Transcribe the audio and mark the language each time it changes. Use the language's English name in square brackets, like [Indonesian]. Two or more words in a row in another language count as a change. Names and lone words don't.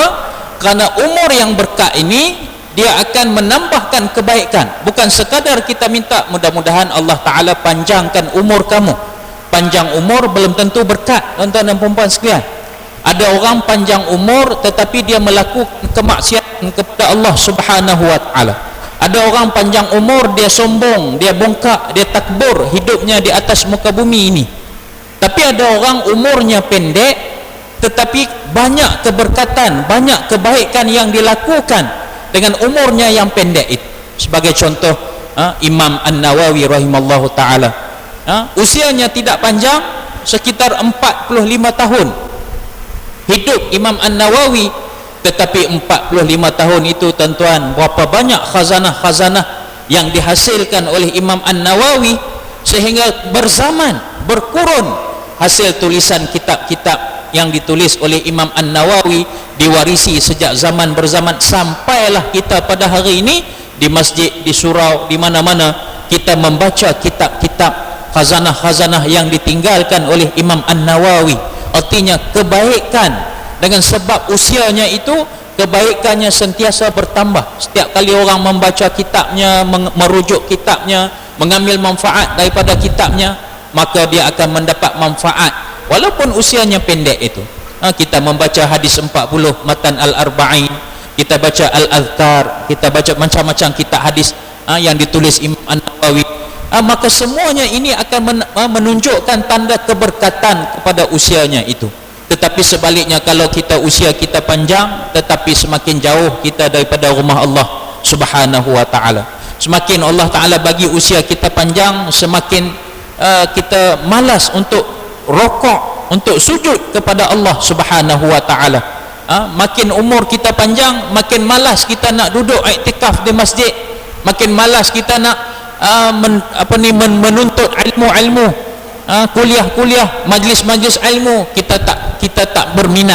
[Malay] Kerana umur yang berkat ini dia akan menambahkan kebaikan. Bukan sekadar kita minta mudah-mudahan Allah Ta'ala panjangkan umur kamu. Panjang umur belum tentu berkat, tuan-tuan dan perempuan sekalian. Ada orang panjang umur tetapi dia melakukan kemaksiatan kepada Allah [Arabic] سبحانه وتعالى. [Malay] Ada orang panjang umur, dia sombong, dia bongkak, dia takbur hidupnya di atas muka bumi ini. Tapi ada orang umurnya pendek tetapi banyak keberkatan, banyak kebaikan yang dilakukan dengan umurnya yang pendek itu. Sebagai contoh, Imam An-Nawawi [Arabic] رحمه الله تعالى. [Malay] Usianya tidak panjang, sekitar 45 tahun hidup Imam An-Nawawi, tetapi 45 tahun itu tuan-tuan, berapa banyak khazanah-khazanah yang dihasilkan oleh Imam An-Nawawi, sehingga berzaman, berkurun hasil tulisan kitab-kitab yang ditulis oleh Imam An-Nawawi, diwarisi sejak zaman berzaman, sampailah kita pada hari ini di masjid, di surau, di mana-mana kita membaca kitab-kitab khazanah-khazanah yang ditinggalkan oleh Imam An-Nawawi. Artinya kebaikan, dengan sebab usianya itu, kebaikannya sentiasa bertambah. Setiap kali orang membaca kitabnya, merujuk kitabnya, mengambil manfaat daripada kitabnya, maka dia akan mendapat manfaat walaupun usianya pendek itu. Kita membaca hadis 40, matan al-arba'in, kita baca al-azkar, kita baca macam-macam kitab hadis yang ditulis Imam An-Nawawi, maka semuanya ini akan menunjukkan tanda keberkatan kepada usianya itu. Tetapi sebaliknya, kalau kita usia kita panjang tetapi semakin jauh kita daripada rumah Allah [Arabic] سبحانه وتعالى, [Malay] semakin Allah Ta'ala bagi usia kita panjang, semakin kita malas untuk rokok, untuk sujud kepada Allah [Arabic] سبحانه وتعالى. [Malay] Makin umur kita panjang, makin malas kita nak duduk iktikaf di masjid, makin malas kita nak menuntut ilmu-ilmu, kuliah-kuliah, majlis-majlis ilmu, kita tak berminat.